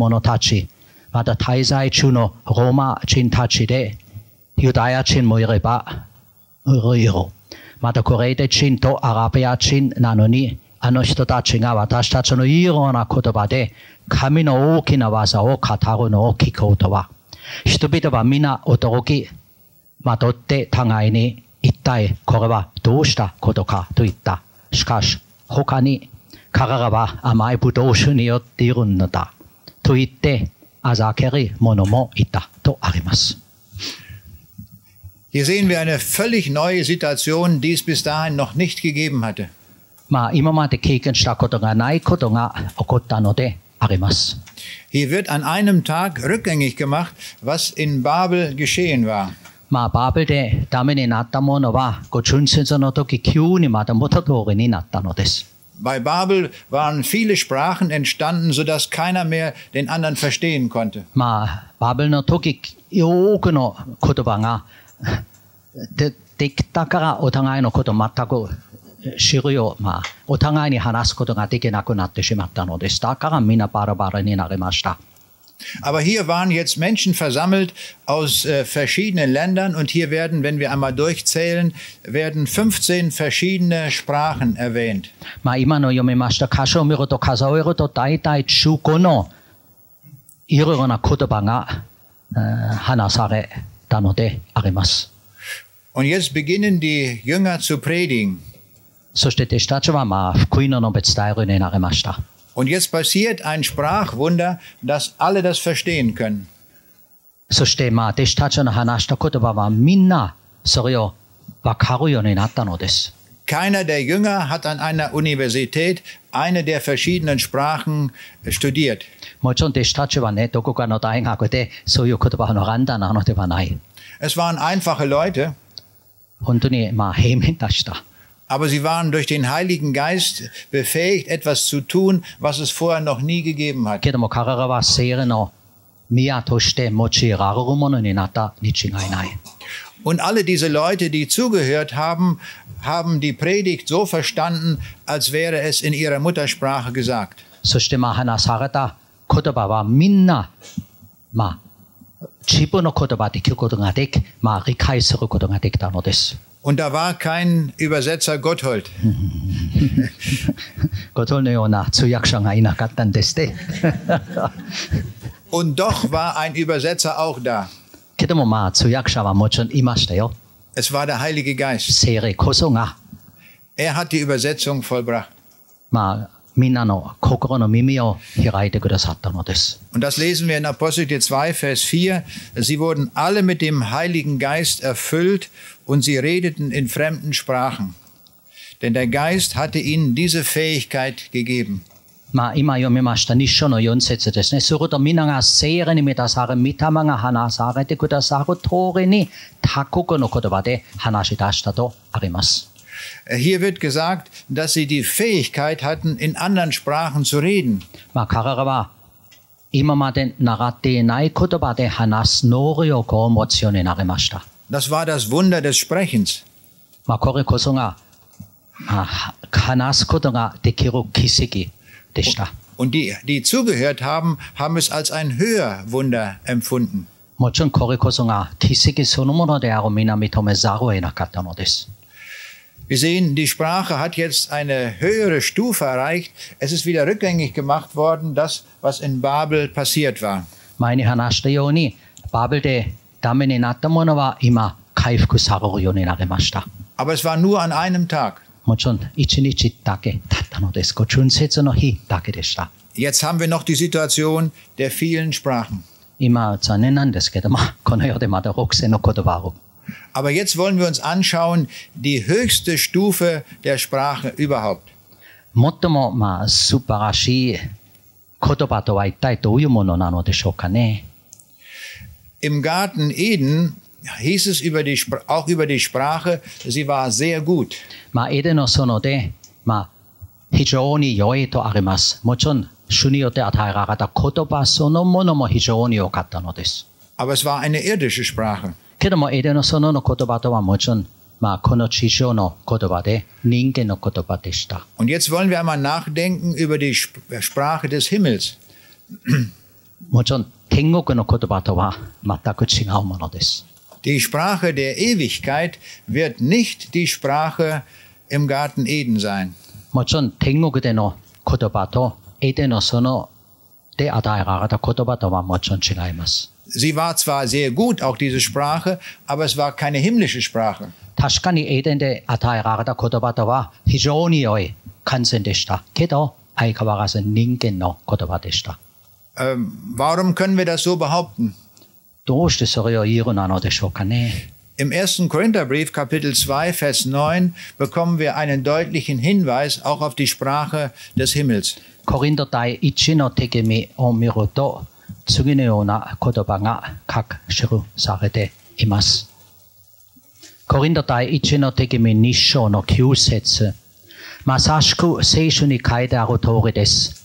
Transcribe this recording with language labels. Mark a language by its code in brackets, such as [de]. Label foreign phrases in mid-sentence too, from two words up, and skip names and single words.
[ja] 者たち、また滞在中のローマ人たちで、ユダヤ人もいれば、またクレーテ人とアラビア人なのに、あの人たちが私たちのいろんな言葉で神の大きな技を語るのを聞こうとは、人々は皆驚き、惑って互いに一体これはどうしたことかと言った。しかし他に彼らは甘いブドウ酒によっているのだと言ってあざける者もいたとあります。 [de] Hier sehen wir eine völlig neue Situation, die es bis dahin noch nicht gegeben hatte. [ja] 今まで経験したことがないことが起こったのであります。 [de] Hier wird an einem Tag rückgängig gemacht, was in Babel geschehen war. [ja] バベルでダメになったものは、春節の時急にまた元通りになったのです。 [de] Bei Babel waren viele Sprachen entstanden, sodass keiner mehr den anderen verstehen konnte. [ja] バベルの時、多くの言葉ができたからお互いのこと全く知るよう、お互いに話すことができなくなってしまったのです。だからみんなバラバラになりました。 [de] Aber hier waren jetzt Menschen versammelt aus verschiedenen Ländern und hier werden, wenn wir einmal durchzählen, werden 15 verschiedene Sprachen erwähnt. [ja] 今の読みました箇所を見ると数えると大体15のいろいろな言葉が話されたのであります。 [de] Und jetzt beginnen die Jünger zu predigen. [ja] そして弟子たちは福音の述べ伝えるようになりました。 [de] Und jetzt passiert ein Sprachwunder, dass alle das verstehen können. [ja] そして弟子たちの話した言葉はみんなそれを分かるようになったのです。 [de] Keiner der Jünger hat an einer Universität eine der verschiedenen Sprachen studiert. [ja] もちろん弟子たちはね、どこかの大学でそういう言葉を学んだのではない。 [de] Es waren einfache Leute. [ja] 本当に平面でした。 [de] Aber sie waren durch den Heiligen Geist befähigt, etwas zu tun, was es vorher noch nie gegeben hat. [ja] けども彼らは聖霊の宮として用いられるものになったに違いない。 [de] Und alle diese Leute, die zugehört haben, haben die Predigt so verstanden, als wäre es in ihrer Muttersprache gesagt. [ja] そして話された言葉はみんな、自分の言葉で聞くことができ、理解することができたのです。 [de] Und da war kein Übersetzer Gotthold. [ja] ゴトルのような通訳者がいなかったんですね。 [de] Und doch war ein Übersetzer auch da. [ja] けども通訳者はもちろんいましたよ。 [de] Es war der Heilige Geist. [ja] 聖霊こそが、 [de] Er hat die Übersetzung vollbracht. [ja] みんなの心の耳を開いてくださったのです。 [de] Und das lesen wir in Apostelgeschichte 2, Vers 4. Sie wurden alle mit dem Heiligen Geist erfüllt und sie redeten in fremden Sprachen. Denn der Geist hatte ihnen diese Fähigkeit gegeben. [ja] 今読みました2章の4節ですね。すると皆が聖霊に満たされ、御霊が話されてくださる通りに他国の言葉で話し出したとあります。 [de] Hier wird gesagt, dass sie die Fähigkeit hatten, in anderen Sprachen zu reden. [ja] 彼らは今まで習っていない言葉で話す能力を持つようになりました。 [de] Das war das Wunder des Sprechens. [ja] これこそが話すことができる奇跡でした。 [de] Und die zugehört haben, haben es als ein Hörwunder empfunden. [ja] もちろんこれこそが奇跡そのものである皆認めざるを得なかったのです。 [de] Wir sehen, die Sprache hat jetzt eine höhere Stufe erreicht. Es ist wieder rückgängig gemacht worden, das, was in Babel passiert war. [ja] 前に話したように、バベルでダメになったものは今回復されるようになりました。 [de] Aber es war nur an einem Tag. [ja] もちろん1日だけ経ったのです。春節の日だけでした。 [de] Jetzt haben wir noch die Situation der vielen Sprachen. [ja] 今残念なんですけども、この世でまだ6000の言葉を。 [de] Aber jetzt wollen wir uns anschauen, die höchste Stufe der Sprache überhaupt. [ja] 最も素晴らしい言葉とは一体どういうものなのでしょうかね。 [de] Im Garten Eden hieß es auch über die Sprache, sie war sehr gut. [ja] エデンの園で、非常に良いとあります。もちろん、主によって与えられた言葉そのものも非常に良かったのです。 [de] Aber es war eine irdische Sprache. [ja] けども、エデンの園の言葉とはもちろん、この地上の言葉で、人間の言葉でした。 [de] Und jetzt wollen wir einmal nachdenken über die Sprache des Himmels. [ja] もちろん、天国の言葉とは全く違うものです。 [de] Die Sprache der Ewigkeit wird nicht die Sprache im Garten Eden sein. [ja] もちろん、天国での言葉と、エデンの園で与えられた言葉とはもちろん違います。 [de] Sie war zwar sehr gut, auch diese Sprache, aber es war keine himmlische Sprache. [ja] 確かにエデンで与えられた言葉とは非常に良い完全でした。けど、相変わらず人間の言葉でした。 [de] Warum können wir das so behaupten? [ja] どうしてそれを言うなのでしょうかね。 [de] Im 1. Korintherbrief, Kapitel 2, Vers 9, bekommen wir einen deutlichen Hinweis auch auf die Sprache des Himmels. [ja] コリント第1の手紙を見ると、次のような言葉が書記されています。コリント第1の手紙2章の9節。まさしく聖書に書いてある通りです。